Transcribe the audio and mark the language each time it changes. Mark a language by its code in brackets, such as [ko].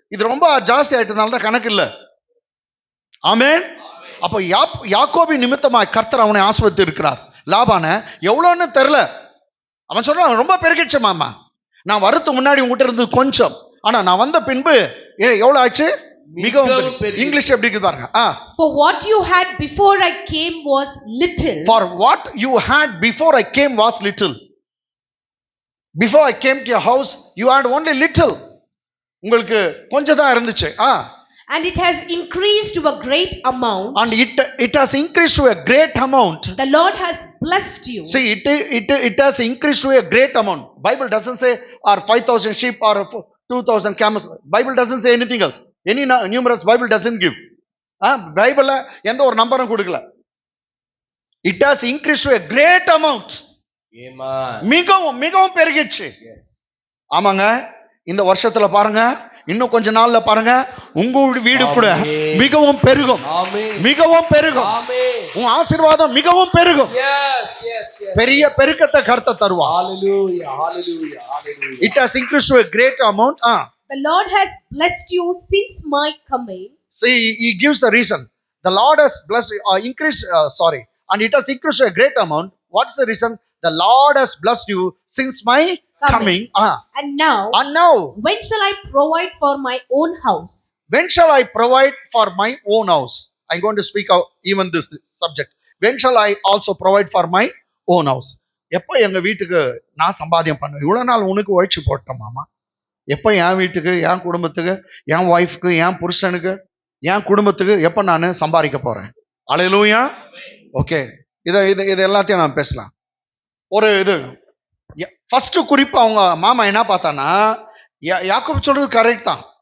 [ta] இது ரொம்ப ஜாஸ்தி ஆயிட்டதுனால தான் கணக்கு இல்ல. ஆமென். அப்ப யாக்கோபின் நிமித்தமாய் கர்த்தர் அவனை ஆசீர்வதித்து இருக்கிறார். லாபான எவ்வளவுன்னு தெரியல. அவன் சொல்றான், ரொம்ப பெருகிடுச்சு மாமா, நான் வரதுக்கு முன்னாடி உங்ககிட்ட இருந்தது கொஞ்சம், ஆனா நான் வந்த பின்பு எவ்வளவு ஆச்சு? மிகவும் பெருகி. இங்கிலீஷ் எப்படி இருக்கு பாருங்க. [en] For what you had before I came was little. For what you had before I came was little. Before I came to your house you had only little. [ta] உங்களுக்கு கொஞ்சம் தான் இருந்துச்சு. [en] And it has increased to a great amount. And it has increased to a great amount. The Lord has blessed you. See, it has increased to a great amount. Bible doesn't say or 5000 sheep or 2000 camels. Bible doesn't say anything else. Any numerous Bible doesn't give. [ta] பைபிள்ல எந்த ஒரு நம்பரும் கொடுக்கல. [en] It has increased to a great amount. [ta] மிகவும் பெருகிடுச்சு. ஆமாங்க, இந்த வருஷத்துல பாருங்க, இன்னும் கொஞ்ச நாள்ல பாருங்க, உங்க வீடு கூட மிகவும் பெருகும். மிகவும் பெருகும். உன் ஆசீர்வாதம் மிகவும் பெருகும். பெரிய பெருக்கத்தை கர்த்தர் தருவார். [en] Hallelujah. Hallelujah. Hallelujah. It has increased to a great amount. The Lord has blessed you since my coming. See, he gives the reason. The Lord has blessed, increased, and it has increased to a great amount. What's the reason? The Lord has blessed you since my coming. And now, when shall I provide for my own house? When shall I provide for my own house? I'm going to speak out even this subject. When shall I also provide for my own house? [ta] எப்போ எங்க வீட்டுக்கு நான் சம்பாத்தியம் பண்ணுவேன்? இவ்வளவு நாள் உனக்கு உழைச்சு போட்டேன் மாமா. எப்போ என் வீட்டுக்கு, என் குடும்பத்துக்கு, என் ஒய்ஃப்க்கு, என் புருஷனுக்கு, என் குடும்பத்துக்கு எப்போ நான் சம்பாதிக்க போறேன்? அல்லேலூயா. ஓகே, இது எல்லாத்தையும் நான் பேசலாம். ஒரு இது ஃபர்ஸ்ட் குறிப்பு அவங்க மாமா என்ன பார்த்தானா, யாக்கோபு சொல்றது கரெக்ட் தான்.